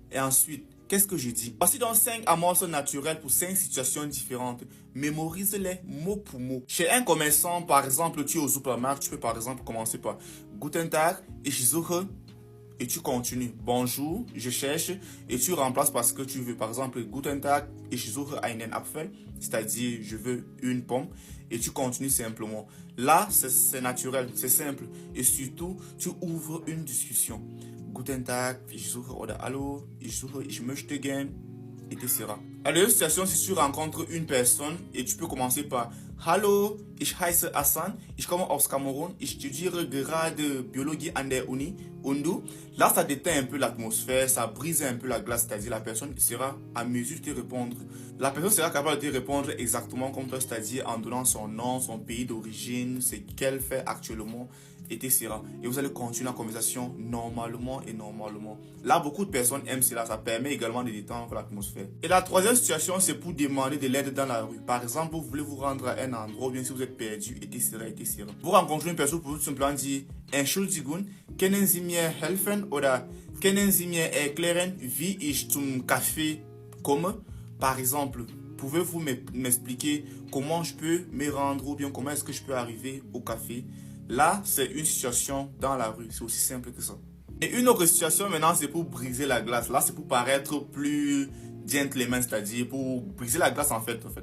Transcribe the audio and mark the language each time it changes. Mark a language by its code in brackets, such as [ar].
[fr] Et ensuite, qu'est-ce que je dis? Voici donc 5 amorces naturelles pour 5 situations différentes. Mémorise-les mot pour mot. Chez un commerçant, par exemple, tu es au supermarché, tu peux par exemple commencer par [de] Guten Tag, ich suche. [fr] Et tu continues. Bonjour, je cherche. Et tu remplaces parce que tu veux. Par exemple, [de] Guten Tag, ich suche einen Apfel. [fr] C'est-à-dire, je veux une pomme. Et tu continues simplement. Là, c'est naturel, c'est simple. Et surtout, tu ouvres une discussion. [de] Guten Tag, ich suche oder hallo, ich suche, ich möchte gern, etc. [fr] À la deuxième situation, si tu rencontres une personne et tu peux commencer par [de] Hallo, ich heiße Hassan, ich komme aus Cameroun, ich studiere gerade Biologie an der Uni. Und du? [fr] Là, ça déteint un peu l'atmosphère, ça brise un peu la glace, c'est-à-dire la personne sera à mesure de te répondre. La personne sera capable de te répondre exactement comme toi, c'est-à-dire en donnant son nom, son pays d'origine, ce qu'elle fait actuellement, etc. Et vous allez continuer la conversation normalement. Là, beaucoup de personnes aiment cela, ça permet également de détendre l'atmosphère. Et la troisième situation, c'est pour demander de l'aide dans la rue. Par exemple, vous voulez vous rendre à un endroit, ou bien si vous êtes perdu, etc. Vous rencontrez une personne pour tout simplement dire [de] Entschuldigung, können Sie mir helfen oder können Sie mir erklären, wie ich zum Café komme? [fr] Par exemple, pouvez-vous m'expliquer comment je peux me rendre ou bien comment est-ce que je peux arriver au café? Là, c'est une situation dans la rue, c'est aussi simple que ça. Et une autre situation maintenant, c'est pour briser la glace. Là, c'est pour paraître plus gentleman, c'est-à-dire pour briser la glace en fait.